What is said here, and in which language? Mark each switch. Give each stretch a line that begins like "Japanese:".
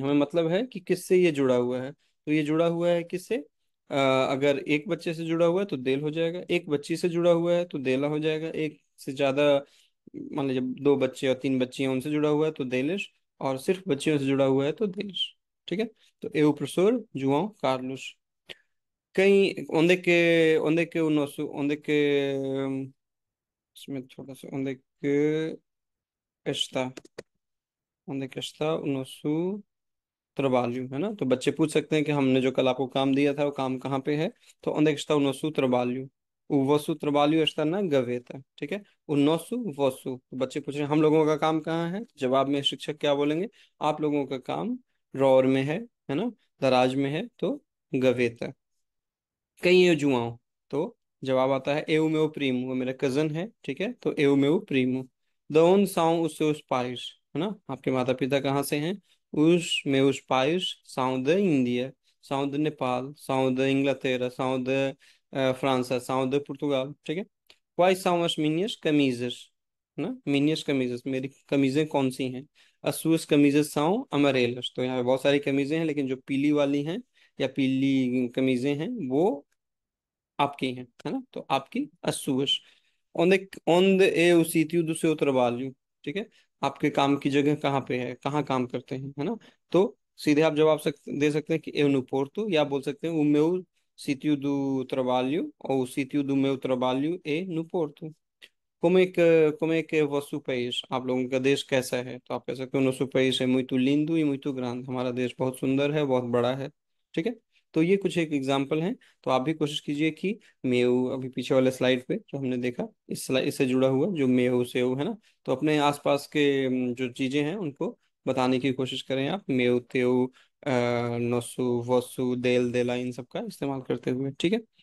Hindi: हमें मतलब है कि किससे ये जुड़ा हुआ है। तो ये जुड़ा हुआ है किससे? अगर एक बच्चे से जुड़ा हुआ है तो देल हो जाएगा, एक बच्ची से जुड़ा हुआ है तो देला हो जाएगा, एक से ज्यादा, मान लीजिए 2 बच्चे और 3 बच्चियां उनसे जुड़ा हुआ है तो देलिश, और सिर्फ बच्चियों से जुड़ा हुआ है तो देलिश।
Portuguese: ठीक है। तो eu professor João Carlos। कहीं onde que o nosso onde que
Hindi: इसमें थोड़ा सा
Portuguese: onde que está, onde que está o nosso trabalho, है ना।
Hindi: तो बच्चे पूछ सकते हैं कि हमने जो कल आपको काम दिया था वो काम कहाँ पे है।
Portuguese: तो onde que está o nosso trabalho? O vosso trabalho está na gaveta।
Hindi: ठीक है।
Portuguese: o nosso vosso,
Hindi: तो बच्चे पूछ रहे हैं हम लोगों का काम कहाँ है। जवाब में शिक्षक क्या बोलेंगे? आप लोगों का काम ड्रॉअर में है ना, दराज में है, तो गवेता। कहीं ये जुआओ, तो जवाब आता है
Portuguese: eu meu primo,
Hindi: वो मेरा कजन है। ठीक है।
Portuguese: तो eu meu primo। de onde são os seus pais,
Hindi: है ना, आपके माता पिता कहाँ से हैं?
Portuguese: os meus pais são da Índia, são de Nepal, são da Inglaterra, são da França, são de Portugal।
Hindi: ठीक है।
Portuguese: quais são as minhas camisas, है ना, minhas camisas,
Hindi: मेरी कमीजें कौन सी हैं?
Portuguese: as suas camisas são amarelas।
Hindi: तो यहाँ पे बहुत सारी कमीजें हैं, लेकिन जो पीली वाली हैं या पीली कमीजें हैं वो आपकी हैं, है ना। तो आपकी Asus.
Portuguese: onde é o sítio do seu trabalho।
Hindi: ठीक है। आपके काम की जगह कहाँ पे है, कहाँ काम करते हैं, है ना। तो सीधे आप जवाब दे सकते हैं कि
Portuguese: eu no Porto,
Hindi: या बोल सकते हैं
Portuguese: o meu sítio do trabalho, ou o sítio do meu trabalho é no Porto। como é que é o vosso país?
Hindi: आप लोगों का देश कैसा है? तो आप कह सकते हो
Portuguese: nosso país é muito lindo e muito grande,
Hindi: हमारा देश बहुत सुंदर है, बहुत बड़ा है। ठीक है। तो ये कुछ एक एग्जाम्पल हैं। तो आप भी कोशिश कीजिए कि मेऊ, अभी पीछे वाले स्लाइड पे जो हमने देखा, इस स्लाइड इससे जुड़ा हुआ जो मेऊ सेऊ है ना, तो अपने आसपास के जो चीजें हैं उनको बताने की कोशिश करें आप, मेऊ तेऊ नोसु वसु देल देला, इन सब का इस्तेमाल करते हुए। ठीक है।